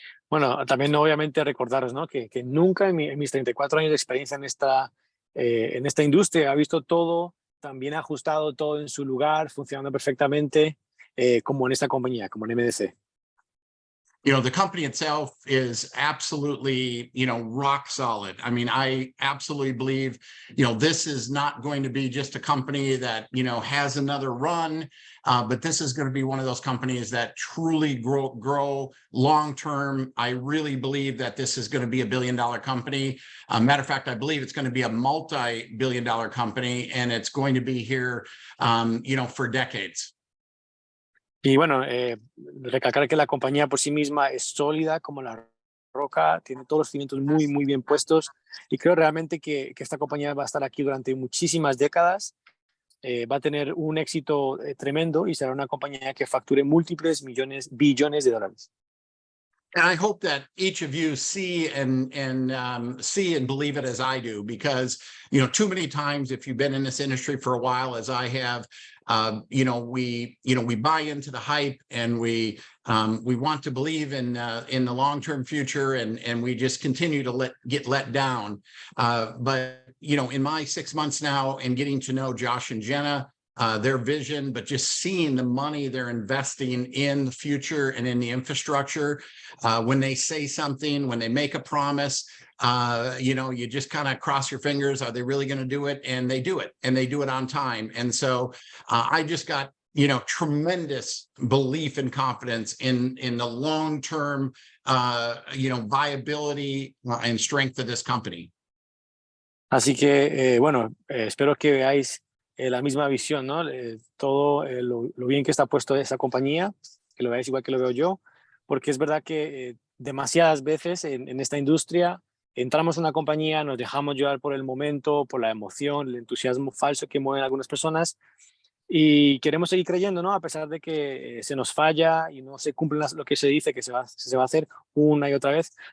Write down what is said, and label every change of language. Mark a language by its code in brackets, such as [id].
[es] Bueno, también obviamente recordaros, ¿no? que nunca en mis 34 años de experiencia en esta industria he visto todo tan bien ajustado, todo en su lugar, funcionando perfectamente. como en esta compañía, como en MDC. [en] The company itself is absolutely, rock solid. I mean, I absolutely believe, this is not going to be just a company that, has another run, but this is going to be one of those companies that truly grow long term. I really believe that this is going to be a billion-dollar company. Matter of fact, I believe it's going to be a multi-billion-dollar company, and it's going to be here, for decades. [es] Y bueno, recalcar que la compañía por sí misma es sólida como la roca, tiene todos los cimientos muy, muy bien puestos y creo realmente que esta compañía va a estar aquí durante muchísimas décadas, va a tener un éxito tremendo y será una compañía que facture múltiples billones de dólares. [en] And I hope that each of you see and see and believe it as I do, because too many times, if you've been in this industry for a while, as I have, we buy into the hype, and we want to believe in the long-term future, and we just continue to get let down. But in my 6 months now, and getting to know Josh and Jenna, their vision, but just seeing the money they're investing in the future and in the infrastructure. When they say something, when they make a promise, you just kind of cross your fingers. Are they really going to do it? And they do it, and they do it on time. And so I just got, tremendous belief and confidence in the long-term, viability and strength of this company. [es] Así que, bueno, espero que veáis la misma visión, ¿no? Todo lo bien que está puesto esa compañía, que lo veáis igual que lo veo yo, porque es verdad que demasiadas veces en esta industria entramos en una compañía, nos dejamos llevar por el momento, por la emoción, el entusiasmo falso que mueven algunas personas y queremos seguir creyendo, ¿no? A pesar de que se nos falla y no se cumple lo que se dice que se va a hacer una y otra vez.